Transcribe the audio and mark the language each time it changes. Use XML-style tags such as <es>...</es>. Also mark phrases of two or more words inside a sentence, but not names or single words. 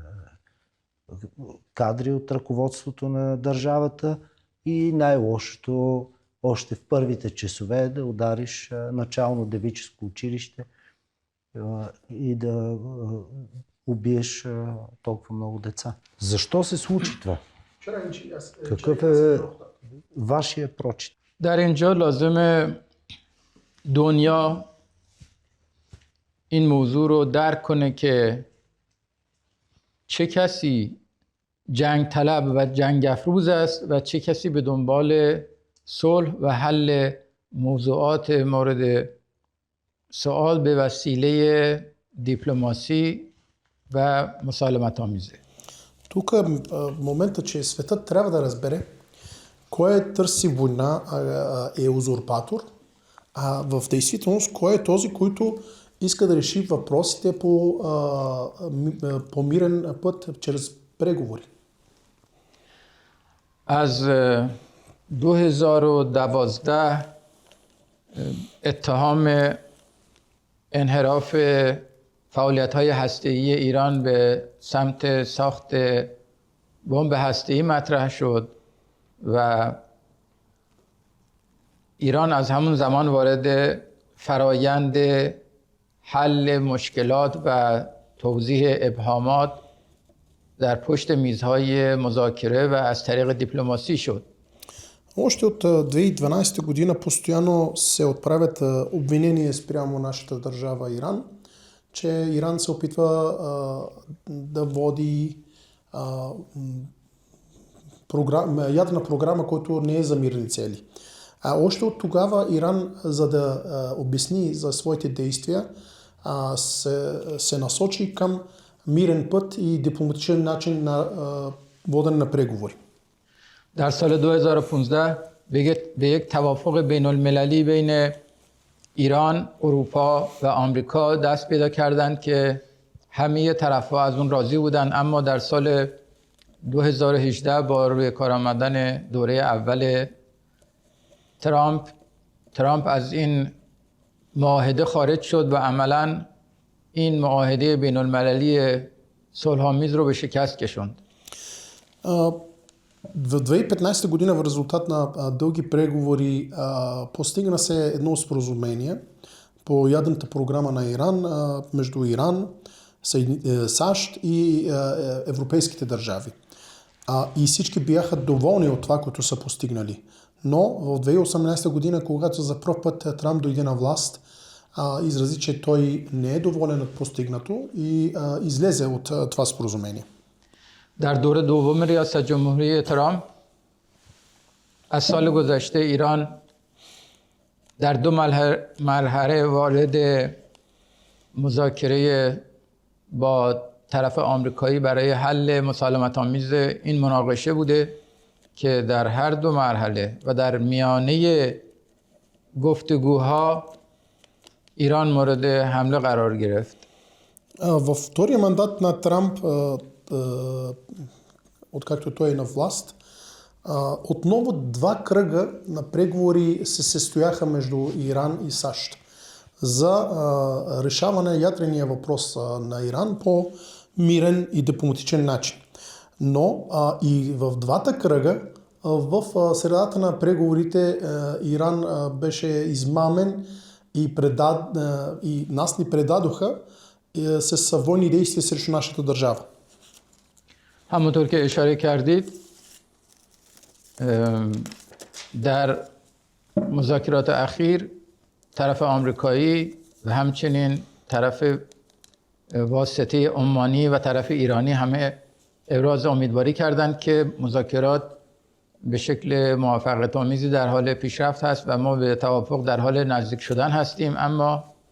<bg>кадри от ръководството на държавата и най-лошото още в първите часове да удариш начално девическо училище и да убиеш толкова много деца. Защо се случи това? Какъв е вашия прочит?</bg> <fa>در اینجا لازمه دنیا این موضوع رو درک کنه که چه کسی جنگ طلب و جنگ افروز است و چه کسی به دنبال صلح و حل موضوعات مورد سوال به وسیله دیپلماسی و مسالمت آمیزه.</fa> <bg>Тук е момента, че светът трябва да разбере кой търси война, е узурпатор, а в действителност кой е този, който иска да реши въпросите по мирен път, чрез преговори.</bg> <fa>از 2012 اتهام انحراف فعالیت‌های هسته‌ای ایران به سمت ساخت بمب هسته‌ای مطرح شد و ایران از همون زمان وارد فرایند حل مشکلات و توضیح ابهامات در پشت میزهای مذاکره و از طریق دیپلماسی شد.</fa> <bg>Още от 2012 година постоянно се отправят обвинения спрямо нашата държава Иран, че Иран се опитва да води ядрена програма, която не е за мирни цели. А още от тогава Иран, за да обясни за своите действия, се насочи към мирен път и дипломатичен начин на водене на преговори.</bg> <fa>در سال 2015 به یک توافق بین المللی بین ایران، اروپا و آمریکا دست پیدا کردند که همه طرف‌ها از اون راضی بودند، اما در سال 2018 با روی کار آمدن دوره اول ترامپ از این معاهده خارج شد و عملاً این معاهده بین المللی صلح‌آمیز رو به شکست کشوند.</fa> <bg>В 2015 година в резултат на дълги преговори постигна се едно споразумение по ядрената програма на Иран между Иран, САЩ и европейските държави. И всички бяха доволни от това, което са постигнали. Но в 2018 година, когато за първ път Трамп дойде на власт, изрази, че той не е доволен от постигнато и излезе от това споразумение.</bg> <fa>در دور دوم ریاست جمهوری ترامپ از سال گذشته ایران در دو مرحله وارد مذاکره با طرف آمریکایی برای حل مسالمت آمیز این مناقشه بوده که در هر دو مرحله و در میانه گفتگوها ایران مورد حمله قرار گرفت.</fa> <bg>Във втория мандат на Трамп, откакто той е на власт, отново два кръга на преговори се състояха между Иран и САЩ за решаване на ядрения въпрос на Иран по мирен и дипломатичен начин. Но и в двата кръга, в средата на преговорите, Иран беше измамен и нас ни предадоха с военни действия срещу нашата държава.</bg> <fa>همونطور که اشاره کردید در مذاکرات اخیر طرف آمریکایی و همچنین طرف واسطه عمانی و طرف ایرانی همه ابراز امیدواری کردند که مذاکرات به شکل موافقت آمیزی در حال پیشرفت هست و ما به توافق در حال نزدیک شدن هستیم، اما</fa>